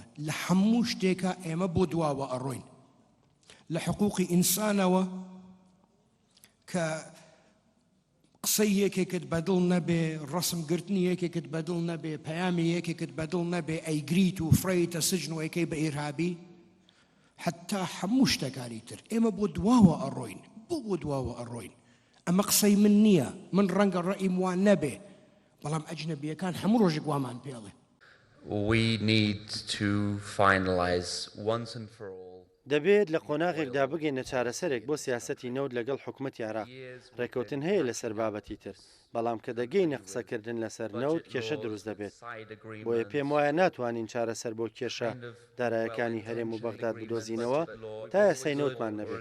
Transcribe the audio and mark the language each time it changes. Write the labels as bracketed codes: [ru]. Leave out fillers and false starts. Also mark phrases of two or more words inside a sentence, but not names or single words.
[ckb] لە هەموو شتێکە ئێمە بۆ دواوە ئەڕۆین. لە حقوقی ئینسانەوە کە قسەی یەکێکت بەدڵ نەبێ، ڕسمگرتنی یەکێکت بەدڵ نەبێ، پەیامی یەکێکت بەدڵ نەبێ، ئەیگریت و فڕیتە سجن و یەکەی بە ئیرهابی، حتا هەموو شتەکانی تر ئێمە بۆ دواوە ئەڕۆین. بۆ دواوە ئەڕۆین. ئەمە قسەی من نییە، من ڕەنگە ڕەئیم وان نەبێ، بەڵام ئەجنەبیەکان هەموو ڕۆژێک وامان پێڵێ. [en] We need to finalize once and for all. [ckb] دەبێت لە قۆناغێکدا بگەینە چارەسەرێک بۆ سیاسەتی نەوت لەگەڵ حکوومەتی عێراق. ڕێکەوتن هەیە لەسەر بابەتی تر، بەڵام کە دەگەینە قسەکردن لەسەر نەوت کێشە دروست دەبێت. بۆیە پێم وایە ناتوانین چارەسەر بۆ کێشە دارایەکانی هەرێم و بەغداد بدۆزینەوە تا یاسای نەوتمان نەبێت.